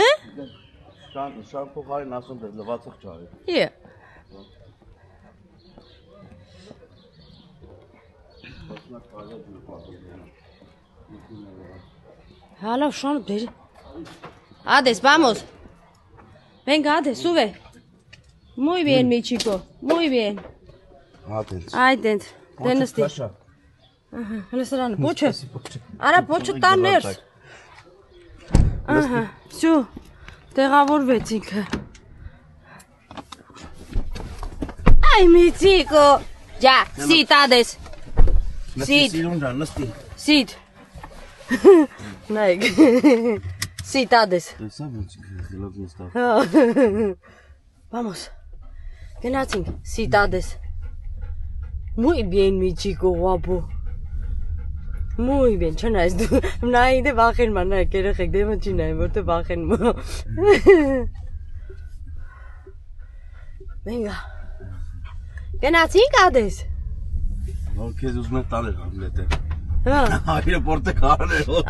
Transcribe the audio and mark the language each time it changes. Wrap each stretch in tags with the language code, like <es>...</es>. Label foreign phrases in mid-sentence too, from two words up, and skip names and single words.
<hy>Շան փոխարին ասում դե լվացող ճարի։ Է։ Հալա շան բեր։ Ադես,</hy> <es>vamos. Venga, ադես, sube. Muy bien, mi chico. Muy bien.</es> <hy>Ադենց։ Այդենց։ Դենստի։ Ահա, հլսրան, փոչը։ Արա փոչը տան ներս։ Ահա, всё։ Տեղավորվեցինք։</hy> <es>Ay, mi chico.</es> <en>Ya, sit,</en> <hy>ադես։ Sit. Սիրուն ջան, նստի։ Sit. Նայեք։ Sit, ադես։ Տեսա ոնց խելոք նստավ։</hy> <es>Vamos. Գնացինք, sit, ադես։ Muy bien, mi chico guapo. Muy bien,</es> <hy>չնայես դու։ Նայ դե վախեն ման, նայ երեխեք դեմը չի նայ, որտե վախեն մա։ Venga. Գնացինք ադես։ Որ քեզ ուզում եմ տանել Համլետը։ Հա։ Այրոպորտը կաներ օթերով։</hy>